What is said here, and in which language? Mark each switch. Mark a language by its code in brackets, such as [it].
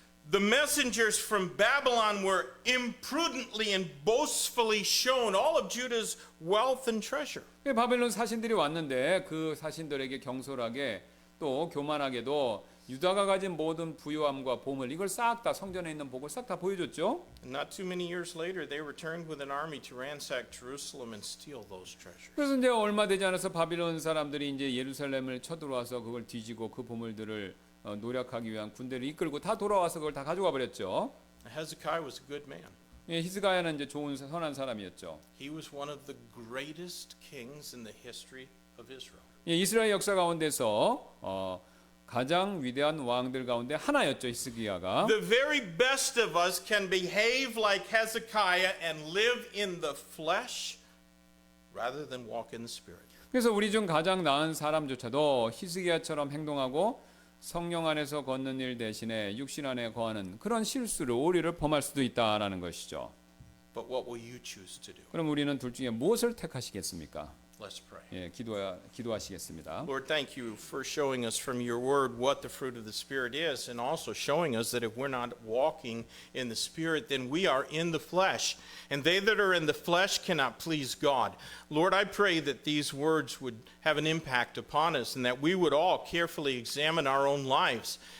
[en] The messengers from Babylon were imprudently and boastfully shown all of Judah's wealth and treasure. [ko] 바벨론 사신들이 왔는데 그 사신들에게 경솔하게 또 교만하게도 유다가 가진 모든 부유함과 보물 이걸 싹 다 성전에 있는 복을 싹 다 보여줬죠. [en] And not too many years later, they returned with an army to ransack Jerusalem and steal those treasures. [ko] 그래서 이제 얼마 되지 않아서 바빌론 사람들이 이제 예루살렘을 쳐들어와서 그걸 뒤지고 그 보물들을 노력하기 위한 군대를 이끌고 다 돌아와서 그걸 다 가져가 버렸죠. [en] Hezekiah was a good man. [ko] 예, 히스가야는 이제 좋은 선한 사람이었죠. [en] He was one of the greatest kings in the history of Israel. [ko] 예, 이스라엘 역사 가운데서 가장 위대한 왕들 가운데 하나였죠, 히스기야가. [en] The very best of us can behave like Hezekiah and live in the flesh rather than walk in the spirit. [ko] 그래서 우리 중 가장 나은 사람조차도 히스기야처럼 행동하고 성령 안에서 걷는 일 대신에 육신 안에 거하는 그런 실수를 오류를 범할 수도 있다라는 것이죠. [en] But what will you choose to do? [ko] 그럼 우리는 둘 중에 무엇을 택하시겠습니까? [en] Let's pray. [ko] 예, 기도하시겠습니다. [en] Lord, thank you for showing us from your word what the fruit of the Spirit is, and also showing us that if we're not walking in the Spirit, then we are in the flesh. And they that are in the flesh cannot please God. Lord, I pray that these words would have an impact upon us, and that we would all carefully examine our own lives.